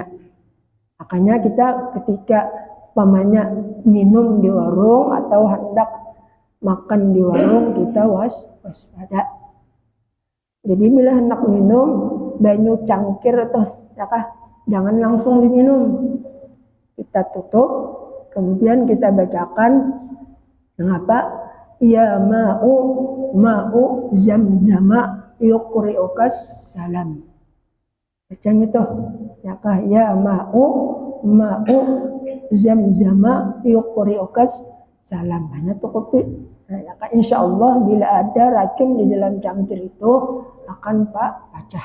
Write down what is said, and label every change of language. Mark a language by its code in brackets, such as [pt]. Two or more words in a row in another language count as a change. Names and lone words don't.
[id] Makanya kita ketika pamannya minum di warung atau hendak makan di warung, kita waspada. Jadi bila hendak minum banyu cangkir atau jangan langsung diminum, kita tutup, kemudian kita bacakan mengapa [ar] يا ماء زمزم يقرئك السلام. [id] Bacanya tuh [ar] يا ماء زمزم يقرئك السلام. [id] Hanya tuh kopi. Nah, insya Allah bila ada racun di dalam cangkir itu akan pecah.